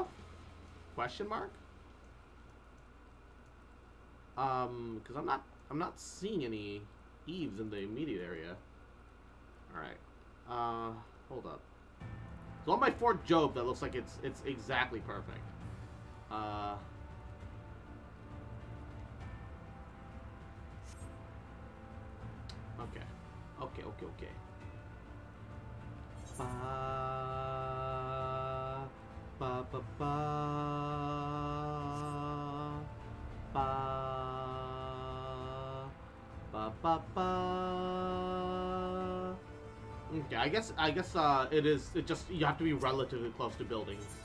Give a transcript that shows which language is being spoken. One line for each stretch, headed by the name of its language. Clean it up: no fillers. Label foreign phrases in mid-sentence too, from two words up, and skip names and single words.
English: Question mark? Because I'm not seeing any eaves in the immediate area. Alright. Hold up. So on my Fort Job, that looks like it's exactly perfect. Okay. Okay. Ba ba ba ba ba ba ba ba. Okay, I guess it just you have to be relatively close to buildings.